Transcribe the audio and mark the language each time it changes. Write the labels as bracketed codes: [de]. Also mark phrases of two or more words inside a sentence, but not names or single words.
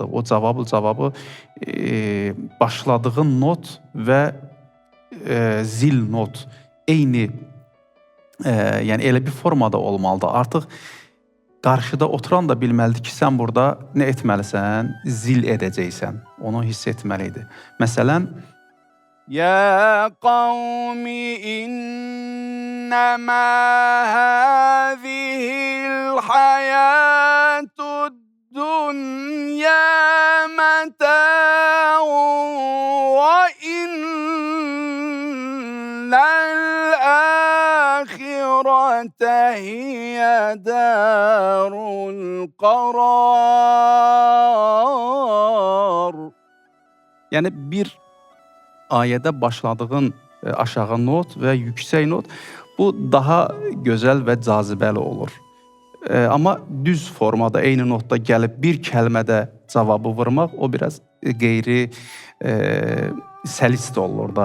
[az] O cavabı başladığın not və zil not eyni, yəni elə bir formada olmalıdır. Artıq qarşıda oturan da bilməlidir ki, sən burada nə etməlisən? Zil edəcəksən. Onu hiss etməlidir. Məsələn, [ar] يا قوم إنما هذه الحياة الدنيا متاع وإن الآخرة هي دار القرار. [az] yəni bir ayədə başladığın aşağı not və yüksək not, bu daha gözəl və cazibəli olur. Amma düz formada, eyni notda gəlib bir kəlmədə cavabı vurmaq, o biraz qeyri səlist olur da.